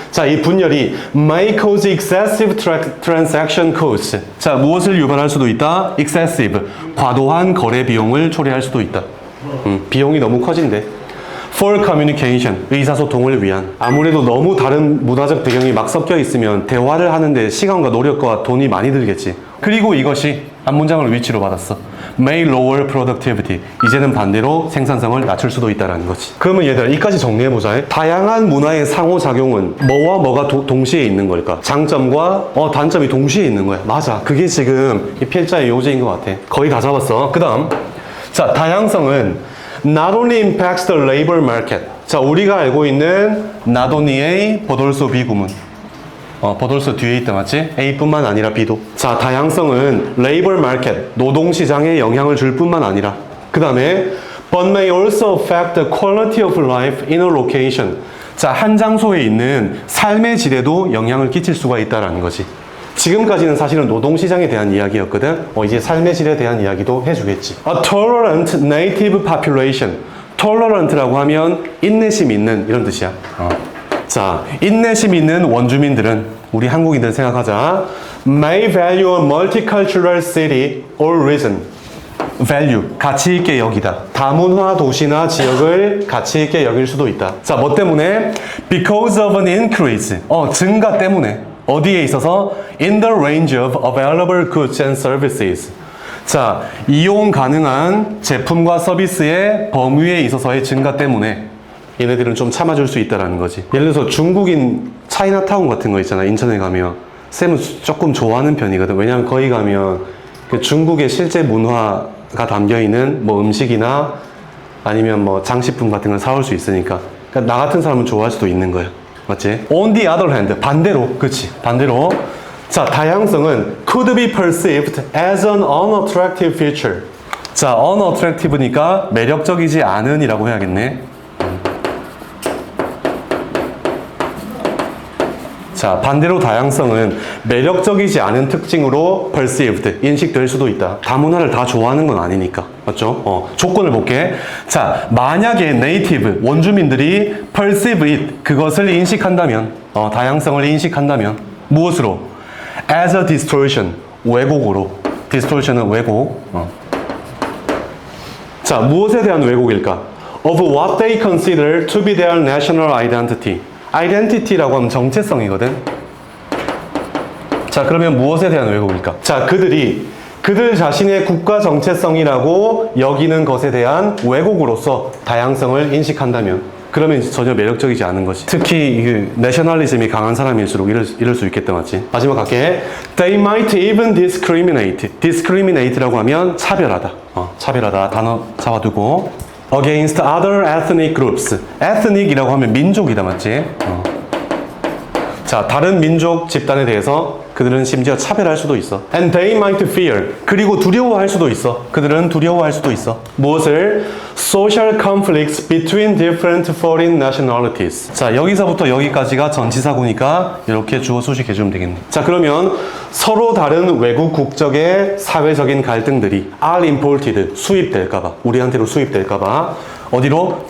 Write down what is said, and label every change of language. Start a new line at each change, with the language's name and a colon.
English: 자,
Korean: 이 분열이
English: may cause excessive transaction costs.
Korean: 자, 무엇을 유발할 수도 있다? excessive. 과도한 거래 비용을 초래할 수도 있다. 비용이 너무 커진대.
English: For communication,
Korean: 의사소통을 위한. 아무래도 너무 다른 문화적 배경이 막 섞여 있으면 대화를 하는데 시간과 노력과 돈이 많이 들겠지. 그리고 이것이 한 문장을 위치로 받았어.
English: May lower productivity.
Korean: 이제는 반대로 생산성을 낮출 수도 있다는 거지. 그러면 얘들아, 이까지 정리해보자. 다양한 문화의 상호작용은 뭐와 뭐가 동시에 있는 걸까? 장점과 단점이 동시에 있는 거야. 맞아. 그게 지금 이 필자의 요지인 것 같아. 거의 다 잡았어. 그 다음.
English: 자,
Korean: 다양성은
English: not only impacts the labor market.
Korean: 자, 우리가 알고 있는 not only의 보돌소 비구문. 보돌소 뒤에 있다, 맞지? A뿐만 아니라 B도. 자, 다양성은 labor market, 노동시장에 영향을 줄 뿐만 아니라 그 다음에
English: but may also affect the quality of life in a location.
Korean: 자, 한 장소에 있는 삶의 질에도 영향을 끼칠 수가 있다는 거지. 지금까지는 사실은 노동시장에 대한 이야기였거든. 이제 삶의 질에 대한 이야기도 해주겠지.
English: A tolerant native population.
Korean: tolerant라고 하면 인내심 있는 이런 뜻이야. 자, 인내심 있는 원주민들은 우리 한국인들 생각하자.
English: May value a multicultural city or region.
Korean: value, 가치 있게 여기다. 다문화 도시나 지역을 가치 있게 여길 수도 있다. 자, 뭐 때문에?
English: Because of an increase.
Korean: 증가 때문에. 어디에 있어서?
English: In the range of available goods and services.
Korean: 자, 이용 가능한 제품과 서비스의 범위에 있어서의 증가 때문에 얘네들은 좀 참아줄 수 있다는 거지. 예를 들어서 중국인 차이나타운 같은 거 있잖아. 인천에 가면 쌤은 조금 좋아하는 편이거든. 왜냐면 거기 가면 그 중국의 실제 문화가 담겨있는 뭐 음식이나 아니면 뭐 장식품 같은 걸 사올 수 있으니까. 그러니까 나 같은 사람은 좋아할 수도 있는 거야. 맞지?
English: On the other hand,
Korean: 반대로, 그치? 반대로.
English: 자,
Korean: 다양성은
English: could be perceived as an unattractive feature.
Korean: 자, unattractive니까 매력적이지 않은이라고 해야겠네. 자, 반대로 다양성은 매력적이지 않은 특징으로 perceived, 인식될 수도 있다. 다문화를 다 좋아하는 건 아니니까. 맞죠? 조건을 볼게. 자, 만약에 네이티브, 원주민들이
English: perceive it,
Korean: 그것을 인식한다면, 다양성을 인식한다면, 무엇으로?
English: As a distortion, 왜곡으로.
Korean: distortion은 왜곡. 자, 무엇에 대한 왜곡일까?
English: Of what they consider to be their national identity.
Korean: identity라고 하면 정체성이거든. 자, 그러면 무엇에 대한 왜곡일까? 자, 그들 자신의 국가 정체성이라고 여기는 것에 대한 왜곡으로서 다양성을 인식한다면 그러면 전혀 매력적이지 않은 것이. 특히 이 내셔널리즘이 강한 사람일수록 이럴 수 있겠다, 맞지? 마지막 갈게.
English: They might even discriminate.
Korean: discriminate라고 하면 차별하다. 차별하다. 단어 잡아두고.
English: Against other ethnic groups.
Korean: ethnic이라고 하면 민족이다, 맞지? 자, 다른 민족 집단에 대해서 그들은 심지어 차별할 수도 있어.
English: And they might fear.
Korean: 그리고 두려워할 수도 있어. 그들은 두려워할 수도 있어. 무엇을?
English: Social conflicts between different foreign nationalities.
Korean: 자, 여기서부터 여기까지가 전치사구니까 이렇게 주어 수식해주면 되겠네. 자, 그러면 서로 다른 외국 국적의 사회적인 갈등들이
English: are imported,
Korean: 수입될까봐, 우리한테로 수입될까봐 어디로?